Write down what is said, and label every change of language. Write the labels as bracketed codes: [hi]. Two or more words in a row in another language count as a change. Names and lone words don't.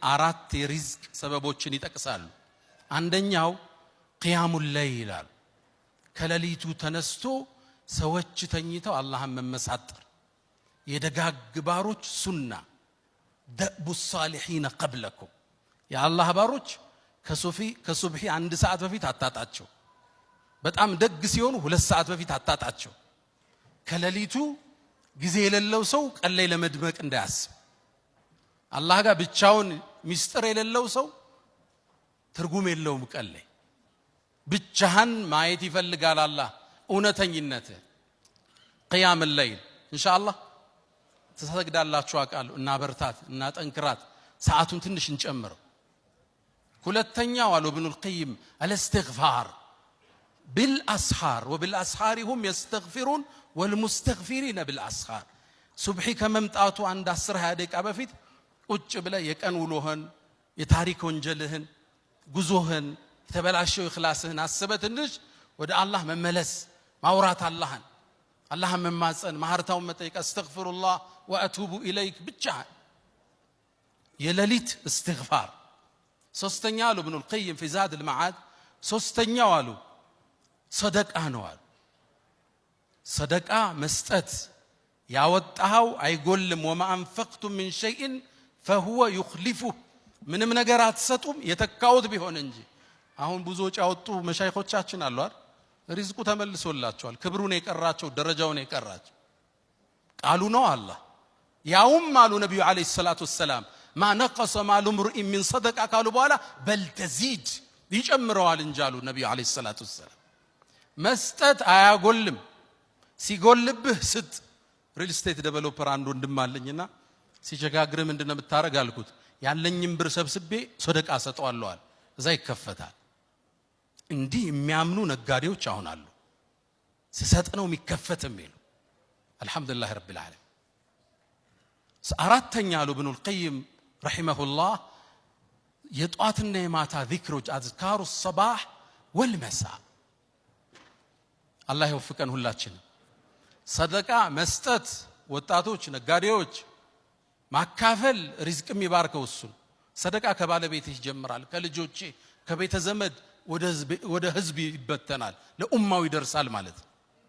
[am] አራት የሪዝቅ ሰበቦችን ይጠቅሳሉ። አንደኛው [ar] قيام الليل [am] ከሌሊቱ ተነስቶ ሰዎች ተኝተው አላህን መመሳጠር የደጋግ ባሮች ሱና [ar] دأب الصالحين قبلكم [am] የአላህ ባሮች ከሱብሂ 1 ሰዓት በፊት አታጣቸው በጣም ደግ ሲሆኑ 2 ሰዓት በፊት አታጣቸው ከሌሊቱ ጊዜ የሌለው ሰው ቀን ላይ ለመድመቅ እንዳያስብ አላህ ጋር ብቻውን ሚስጥር የሌለው ሰው ትርጉም የለውም ቀን ላይ ብቻህን ማየት ይፈልጋል አላህ እውነተኝነት [ar] قيام الليل [am] ኢንሻአላህ ተሰግዳላችሁ አቃሉ እና በርታት እና ጠንክራት ሰዓቱን ትንሽ እንጨምረው ሁለተኛው አሉ ኢብኑ القيم [ar] الاستغفار بالاسحار وبالاسحار هم يستغفرون والمستغفرين بالاسحار [am] ሱብሂ ከመምጣቱ አንድ 10-20 ደቂቃ በፊት ቁጭ ብለ የቀን ውሎህን የታሪክ ወንጀልህን ጉዞህን ተበላሽው ኢኽላስህን አስበትንሽ ወደ አላህ መመለስ ማውራት አላህን መማጸን ማህርታውን መጠየቅ [ar] أستغفر الله وأتوب إليك [am] ብቻ የሌሊት استغفار ሶስተኛ አሉ ኢብኑ القيم [ar] في زاد المعاد [am] ሶስተኛው አሉ ሰደቃ ነው አሉ ሰደቃ መስጠት ያወጣው አይጎልም [ar] وما انفقتم من شيء فهو يخلفه [am] ምንም ነገር አትሰጡም የተካውት ቢሆን እንጂ አሁን ብዙ ወጪ ያወጡ መሻይኾቻችን አሉ አይደል ሪዝቁ ተመልሶላቸዋል ክብሩን የቀራቸው ደረጃውን የቀራቸው ቃሉ ነው አላህ ያውም አሉ ነብዩ [ar] عليه الصلاة والسلام ما نقص مال امرئ من صدقه [am] قالوا በኋላ [ar] بل تزيد [am] ይጨምረዋል እንጂ አሉ ነብዩ [ar] عليه الصلاة والسلام [am] መስጠት አያጎልም ሲጎልብህ ስጥ [en] real estate developer [am] አንዱ እንደማለኝና ሲቸጋግር ምንድነው የምታረግ አልኩት ያለኝም ብር ሰብስቤ ሰደቃ ሰጠዋለሁ እዛ ይከፈታል እንዲህ የሚያምኑ ነጋዴዎች አሁን አሉ ሲሰጥ ነው የሚከፈትም ይሉ [ar] الحمد لله رب العالمين [am] አራተኛ አሉ ኢብኑ القيم رحمه الله የጧትና የማታ ዚክሮች [ar] أذكار الصباح والمساء [am] አላህ ይወፍቀን ሁላችን ሰደቃ መስጠት ወጣቶች ነጋዴዎች ማካፈል ሪዝቅም ይባርከው እሱ ሰደቃ ከባለቤት ይጀምራል ከልጆቼ ከቤተ ዘመድ ወደ ህዝብ ይበተናል ለኡማው ይደርሳል ማለት